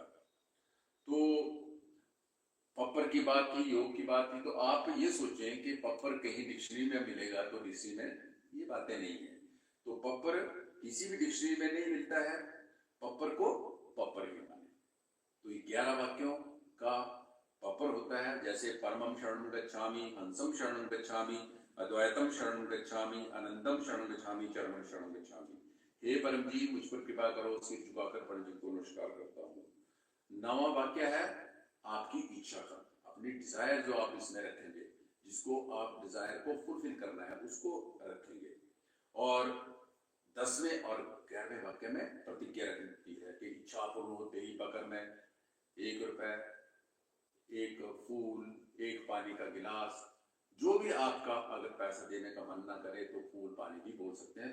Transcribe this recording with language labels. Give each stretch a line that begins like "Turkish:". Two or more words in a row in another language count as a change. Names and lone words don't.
Hindi: तो पप्पर की बात थी, योग की बात थी, तो आप ये सोचें कि पप्पर कहीं डिक्शनरी में मिलेगा तो डिक्शनरी में ये बातें नहीं है। तो पप्पर किसी भी डिक्शनरी में नहीं मिलता है, पप्पर को पप्पर ही माने। तो ये 11 वाक्यों का पप्पर होता है, जैसे
Sanskrit: परमं शरणं गच्छामि, हंसं शरणं गच्छामि, अद्वैतम शरणं गच्छामि, अनंतम शरणं गच्छामि, चरमं शरणं गच्छामि।
Hindi: हे परम जी, मुझ पर कृपा करो, सिर झुकाकर परम जी को नमस्कार करता हूँ। 9वां वाक्य है आपकी इच्छा का, अपनी डिजायर जो आप इसमें रखेंगे, जिसको आप डिजायर को फुलफिल करना है उसको रखेंगे। और 10वें और 11वें वाक्य में प्रतिज्ञा रखती है कि इच्छा पूर्ण होते ही बकर में 1 रुपए, 1 फूल, 1 पानी का गिलास, जो भी आपका अगर पैसा देने का मन ना करे तो फूल पानी भी बोल सकते हैं।